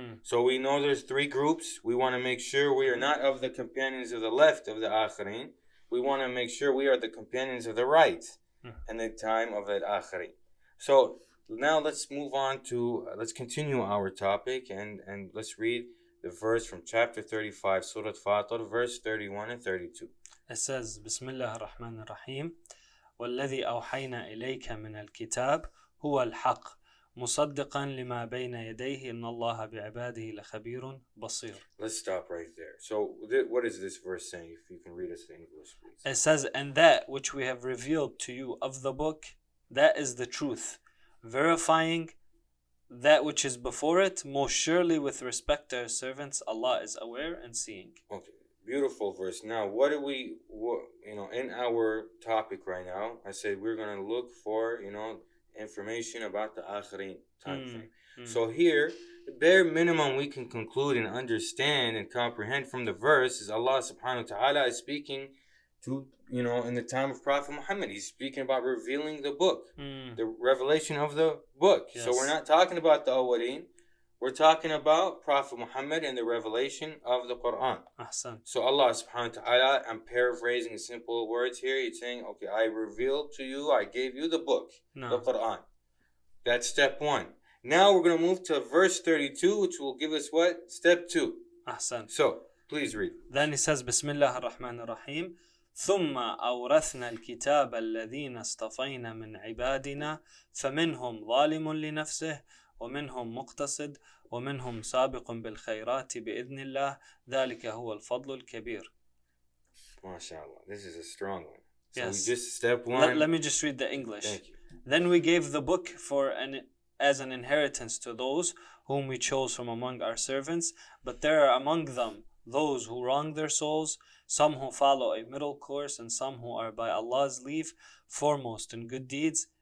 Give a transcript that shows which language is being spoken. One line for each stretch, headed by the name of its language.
English: So we know there's 3 groups. We want to make sure we are not of the companions of the left of the akhirin. We want to make sure we are the companions of the right in the time of the akhirin. So now let's move on to, let's continue our topic, and let's read the verse from chapter 35, Surat Al-Fatihah, verse 31 and 32. It says,
Arabic: Bismillah ar-Rahman ar-Rahim, وَالَّذِي أَوْحَيْنَا إِلَيْكَ مِنَ الْكِتَابِ هُوَ الْحَقِّ مصدقا لما بين يديه إن الله بعباده لخبير بصير.
English: Let's stop right there. So what is this verse saying? If you can read us the English, please. It says, and that which we have revealed to you of the book, that is the truth, verifying that which is before it. Most surely with respect to our servants, Allah is aware and seeing. Okay, beautiful verse. Now, what in our topic right now, I said we're going to look for, information about the akhirin time frame. So here, the bare minimum we can conclude and understand and comprehend from the verse is Allah subhanahu wa ta'ala is speaking to, in the time of Prophet Muhammad. He's speaking about revealing the book, the revelation of the book. Yes. So we're not talking about the awwalin. We're talking about Prophet Muhammad and the revelation of the Quran. Ahsan. So Allah subhanahu wa ta'ala, I'm paraphrasing in simple words here. He's saying, okay, I revealed to you, I gave you the book, the Quran. That's step 1. Now we're going to move to verse 32, which will give us what? Step 2. Ahsan. So, please read. Then he says,
Arabic: Bismillah ar-Rahman ar-Rahim, ثم أورثنا الكتاب الذين اصطفينا من عبادنا فمنهم ظالم لنفسه ومنهم مقتصد ومنهم سابق بالخيرات بإذن الله ذلك هو الفضل الكبير.
English: MashaAllah, this is a strong one. So yes. We just step 1. Let me just read the English. Thank you. Then we gave the book as an inheritance to those whom we chose from among our servants, but there are among them those who wrong their souls, some who follow a middle course, and some who are by Allah's leave foremost in good deeds.